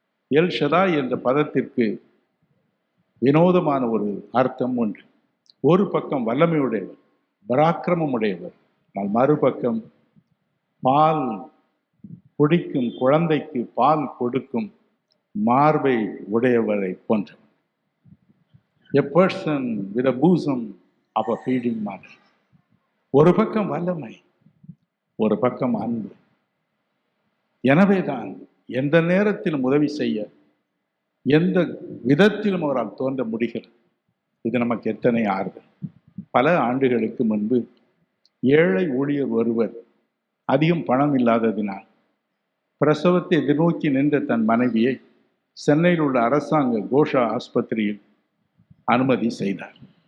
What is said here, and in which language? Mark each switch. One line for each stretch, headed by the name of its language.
Tamil: L ஷதாய் என்ற பதத்திற்கு வினோதமான ஒரு அர்த்தம் உண்டு. ஒரு பக்கம் வல்லமையுடையவர், பராக்கிரமம் உடையவர், மறுபக்கம் பால் குடிக்கும் குழந்தைக்கு பால் கொடுக்கும் மார்பை உடையவரை போன்றவர்.
English: A person with a bosom of a feeding mother.
Tamil: ஒரு பக்கம் வல்லமை, ஒரு பக்கம் அன்பு. எனவேதான் எந்த நேரத்திலும் உதவி செய்ய, எந்த விதத்திலும் அவரால் தோன்ற முடிகிறது. இது நமக்கு எத்தனை ஆறுதல். பல ஆண்டுகளுக்கு முன்பு ஏழை ஊழியர் ஒருவர் அதிகம் பணம் இல்லாததினால் பிரசவத்தை எதிர்நோக்கி நின்ற தன் மனைவியை சென்னையில் உள்ள அரசாங்க கோஷா ஆஸ்பத்திரியில் அனுமதி செய்தார்.